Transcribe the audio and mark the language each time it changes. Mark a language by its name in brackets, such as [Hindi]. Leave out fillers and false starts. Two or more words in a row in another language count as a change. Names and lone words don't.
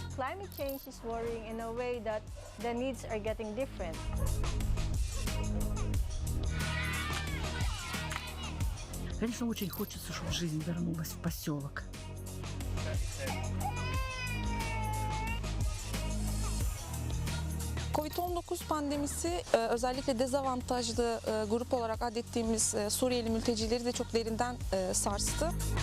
[English] Climate change is worrying in a way that the needs are getting different. [Russian] Конечно, очень хочется, чтобы жизнь вернулась в поселок. [Turkish] Covid-19 pandemisi özellikle dezavantajlı grup olarak adettiğimiz Suriyeli mültecileri de çok derinden sarstı.